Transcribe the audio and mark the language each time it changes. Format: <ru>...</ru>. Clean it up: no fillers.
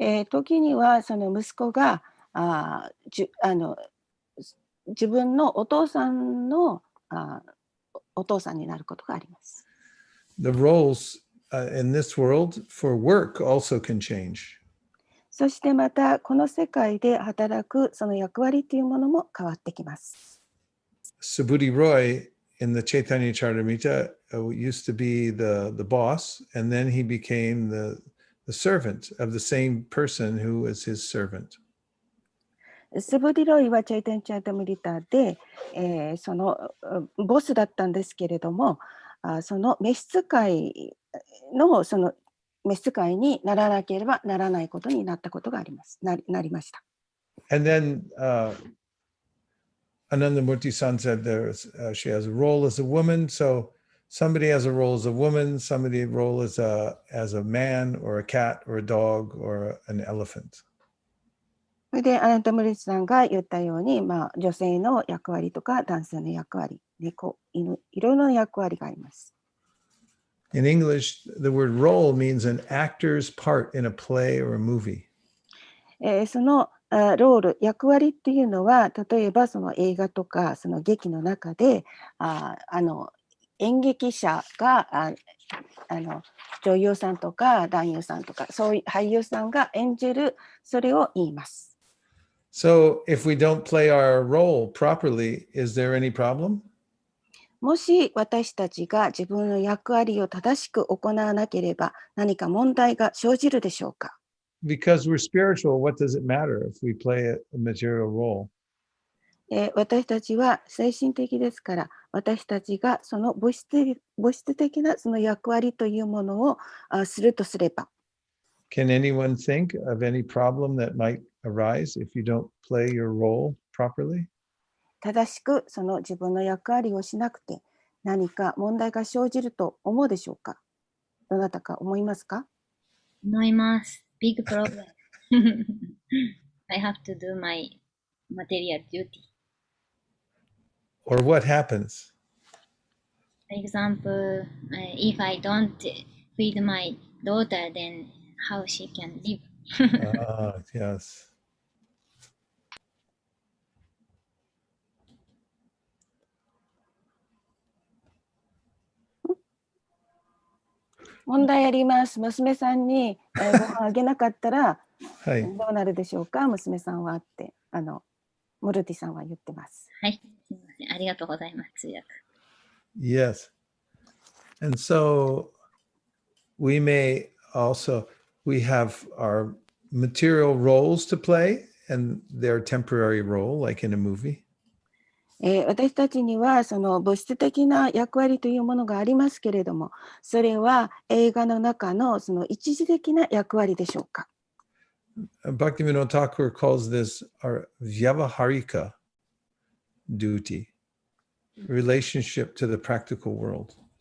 <ja>時にはその息子が自分のお父さんのお父さんになることがあります。</ja> <en>The roles in this world for work also can change.</en> <ja>そしてまたこの世界で働くその役割というものも変わってきます。</ja> <en>Subhuti Roy in the Chaitanya Charitamrita used to be the boss, and then he became the servant of the same person who was his servant.</en> <ja>スブディロイはチャイタンチャータムリタで、そのボスだったんですけれども、その召使いのその召使いにならなければならないことになったことがあります。なりました。</ja> <en>And then Anandamurti-san said she has a role as a woman. So somebody has a role as a woman, somebody a role as a man or a cat or a dog or an elephant.</en> <ja>それでアナンタムリスさんが言ったように、女性の役割とか男性の役割、猫、犬、いろいろな役割があります。</ja> <en>In English, the word role means an actor's part in a play or a movie.</en> <ja>そのロール、役割っていうのは、例えばその映画とかその劇の中で演劇者が女優さんとか男優さんとかそういう俳優さんが演じる、それを言います。</ja> <en>So if we don't play our role properly, is there any problem?</en> <ja>もし私たちが自分の役割を正しく行わなければ何か問題が生じるでしょうか？</ja> <en>Because we're spiritual, what does it matter if we play a material role?</en> <ja>私たちは精神的ですから、私たちがその物質的なその役割というものをするとすれば、</ja> <en>Can anyone think of any problem that might arise if you don't play your role properly?</en> <ja>正しくその自分の役割をしなくて何か問題が生じると思うでしょうか？どなたか思いますか？思います。</ja> <en>Big problem. I have to do my material duty. Or what happens? For example, if I don't feed my daughter, then how she can live? Yes.</en> <ja>問題あります。娘さんに、ご飯あげなかったらはい。どうなるでしょうか、娘さんはってモルティさんは言ってます。はい、すみません。ありがとうございます。通訳。</ja> <en>Yes. And so we may also, we have our material roles to play and their temporary role, like in a movie.</en> <ja>私たちにはその物質的な役割というものがありますけれども、それは映画の中のその一時的な役割でしょうか。</ja> <en>Bhaktivinoda Thakur calls this our vyavaharika duty, relationship to the practical world.</en>